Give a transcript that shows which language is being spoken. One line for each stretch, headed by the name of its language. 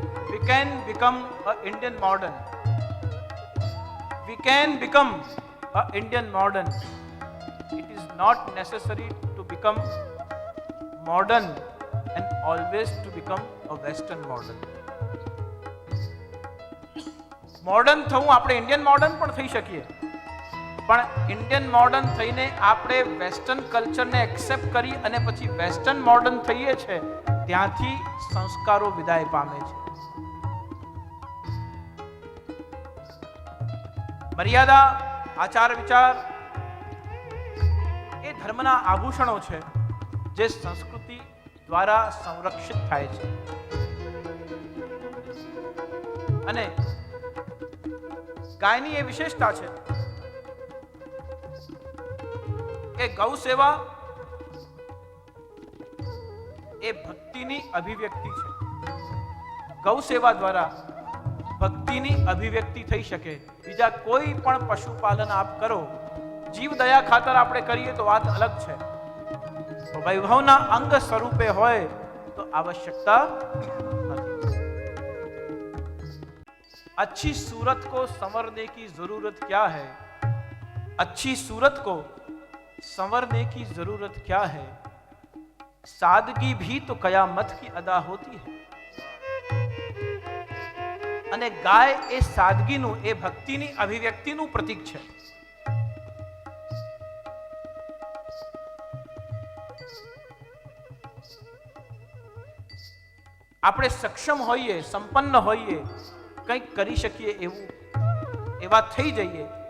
English: We can become an Indian modern. We can become an Indian modern. It is not necessary to become modern and always to become a Western modern.
Gujarati: Modern થવું, આપણે Indian modern પણ થઈ શકીએ, પણ Indian modern થઈને આપણે western કલ્ચરને accept કરી અને પછી વેસ્ટર્ન મોડર્ન થઈએ છે, ત્યાંથી સંસ્કારો વિદાય પામે છે. મર્યાદા, આચાર વિચાર એ ધર્મના આભૂષણો છે જે સંસ્કૃતિ દ્વારા સંરક્ષિત થાય છે. અને ગાયની એ વિશેષતા છે કે ગૌ સેવા એ ભક્તિની અભિવ્યક્તિ છે. ગૌ સેવા દ્વારા ભક્તિની અભિવ્યક્તિ થઈ શકે. બીજા કોઈ પણ પશુપાલન આપ કરો, જીવ દયા ખાતર આપણે કરીએ તો વાત અલગ છે, વૈભવના અંગ સ્વરૂપે હોય તો આવશ્યકતા નથી.
Hindi: अच्छी सूरत को संवरने की जरूरत क्या है? अच्छी सूरत को संवरने की जरूरत क्या है? सादगी भी तो कयामत की अदा होती है.
Gujarati: અને ગાય એ સાદગીનું, એ ભક્તિની અભિવ્યક્તિનું પ્રતીક છે. આપણે સક્ષમ હોઈએ, સંપન્ન હોઈએ, કંઈક કરી શકીએ એવું એવા થઈ જઈએ.